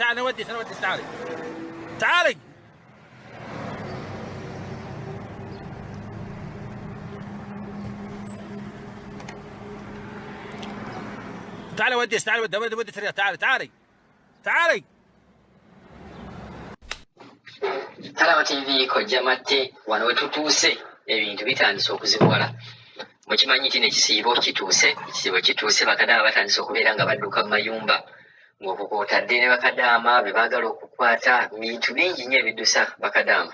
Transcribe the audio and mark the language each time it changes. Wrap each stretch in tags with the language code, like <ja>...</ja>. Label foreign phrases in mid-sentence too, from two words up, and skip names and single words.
<ar>تعالي نوديس، انا وديس، تعالي. تعالي. تعالي وديس، تعالي ودي سريع، تعالي تعالي. تعالي.</ar> <lg>Talaba TV kojja matte wano we tutuuse ebintu bitandise okuzibuwala. Mukimanyi nti ekisiibo kituuse bakadaama batandise okubeera nga badduka mu mayumba ng'okukootadde ne bakadaama be baagala okukwata bintu bingi nnyo ebiddusa bakadaama.</lg>